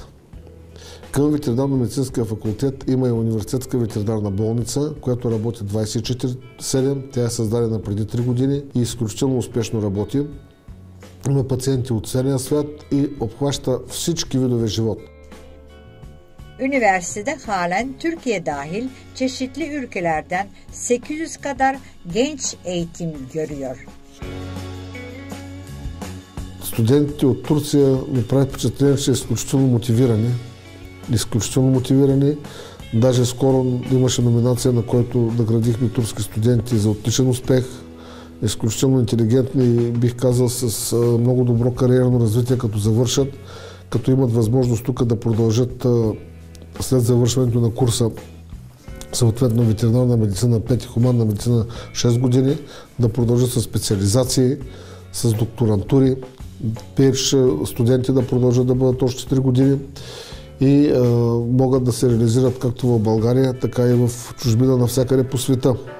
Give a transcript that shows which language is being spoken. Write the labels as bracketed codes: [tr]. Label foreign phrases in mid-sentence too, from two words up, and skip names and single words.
[bg] Към ветеринарно-медицинския факултет има и университетска ветеринарна болница, която работи 24/7. Тя е създадена преди 3 години и изключително успешно работи. Има пациенти от целия свят и обхваща всички видове живот. [tr] Üniversitede halen Türkiye dahil çeşitli ülkelerden 800 kadar genç eğitim görüyor. [bg] Студентите от Турция ми правят впечатление, че са изключително мотивирани. Даже скоро имаше номинация, на който наградихме турски студенти за отличен успех. Изключително интелигентни, бих казал, с много добро кариерно развитие, като завършат, като имат възможност тук да продължат след завършването на курса, съответно ветеринарна медицина 5 и хуманна медицина 6 години, да продължат с специализации, с докторантури, студенти да продължат да бъдат още 3 години и могат да се реализират както в България, така и в чужбина навсякъде по света.